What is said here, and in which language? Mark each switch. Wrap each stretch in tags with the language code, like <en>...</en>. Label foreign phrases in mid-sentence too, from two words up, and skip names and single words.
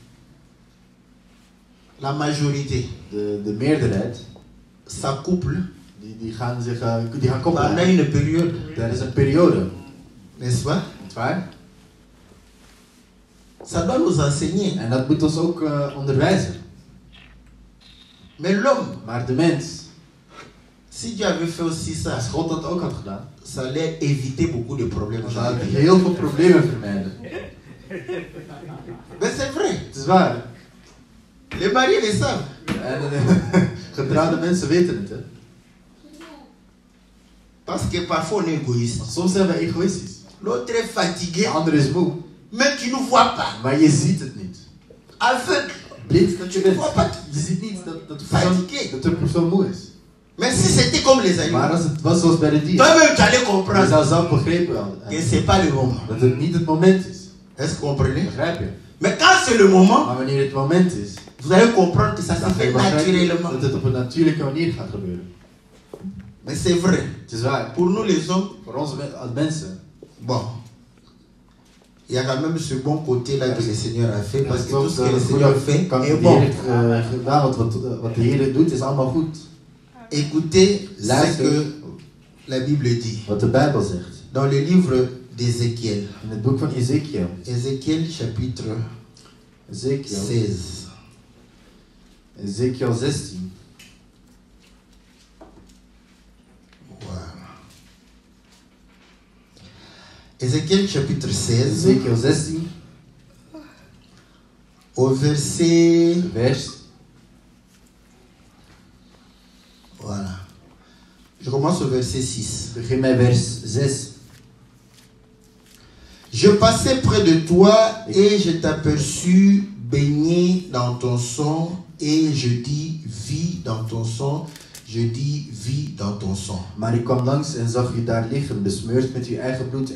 <fr>la majorité</fr> <nl>de meerderheid,</nl> <fr>s'accouple</fr> <nl>die gaan koppelen.</nl> <fr>pendant une période,</fr> <nl>Er is een periode,</nl> <fr>n'est-ce pas?</fr> <nl>nietwaar?</nl> <fr>Ça doit nous enseigner.</fr> <nl>En dat moet ons ook onderwijzen.</nl> <fr>Mais l'homme,</fr> <nl>Maar de mens,</nl> <fr>si Dieu avait fait aussi ça,</fr> <nl>als God dat ook had gedaan,</nl> <fr>ça allait éviter beaucoup de problèmes.</fr> <nl>dan zou hij heel veel problemen vermijden.</nl> <fr>Mais c'est vrai.</fr> <nl>Het is waar.</nl> <fr>Les mariés le savent.</fr> <nl>En getrouwde mensen weten het, hè.</nl> <fr>Parce que parfois on est égoïste.</fr> <nl>Want soms zijn we egoïstisch.</nl> <fr>L'autre est fatigué,</fr> <nl>De ander is moe,</nl> <fr>mais tu ne vois pas.</fr> <nl>maar je ziet het niet.</nl> <fr>Aveugle.</fr> <nl>Blind dat je</nl> <fr>Tu ne</fr> <nl>bent.</nl> <fr>vois pas.</fr> <nl>Je ziet niet dat</nl> <fr>Fatigué.</fr> <nl>de persoon moe is.</nl> <fr>Mais si c'était comme les animaux,</fr> <nl>Maar als het was zoals bij de dieren,</nl> <fr>toi-même tu allais</fr> <nl>je</nl> <fr>comprendre</fr> <nl>zou zelf begrepen hebben</nl> <fr>que c'est pas le moment.</fr> <nl>dat het niet het moment is.</nl> <fr>Est-ce que vous comprenez?</fr> <nl>Begrijp je?</nl> <fr>Mais quand c'est le moment,</fr> <nl>Maar wanneer het moment is,</nl> <fr>vous allez comprendre que ça se</fr> <nl>dan ga je</nl> <fr>fait</fr> <nl>begrijpen</nl> <fr>naturellement.</fr> <nl>dat het op een natuurlijke manier gaat gebeuren.</nl> <fr>Mais c'est vrai.</fr> <nl>Het is waar.</nl> <fr>Pour nous les hommes,</fr> <nl>Voor ons als mensen,</nl> <fr>bon, il y a quand même ce bon côté-là que le Seigneur a fait, parce</fr> <nl>dat</nl> <fr>que tout</fr> <nl>is</nl> <fr>ce</fr> <nl>ook</nl> <fr>que le</fr> <nl>de</nl> <fr>Seigneur</fr> <nl>goede</nl> <fr>fait</fr> <nl>kant</nl> <fr>est</fr> <nl>die de</nl> <fr>bon.</fr> <nl>Heer heeft gedaan. Wat de Heer doet is allemaal goed.</nl> <fr>Écoutez ce</fr> <nl>Luister</nl> <fr>que la Bible dit.</fr> <nl>wat de Bijbel zegt.</nl> <fr>Dans le livre d'Ézéchiel,</fr> <nl>In het boek van Ezekiel.</nl> <fr>Ézéchiel chapitre</fr> <nl>Ezekiel 16. Ezekiel 16.</nl> <fr>Voilà. Ézéchiel chapitre 16,</fr> <nl>Ezekiel 16,</nl> <fr>au verset...</fr> <nl>vers...</nl> <fr>Voilà. Je commence au verset 6.</fr> <nl>Begin bij vers 6.</nl> <fr>Je passais près de toi et je t'aperçus baigné dans ton sang et je dis vis dans ton sang. Je dis vis dans ton sang.</fr> <nl>Maar ik kwam langs en zag je daar liggen, besmeurd met uw eigen bloed.</nl>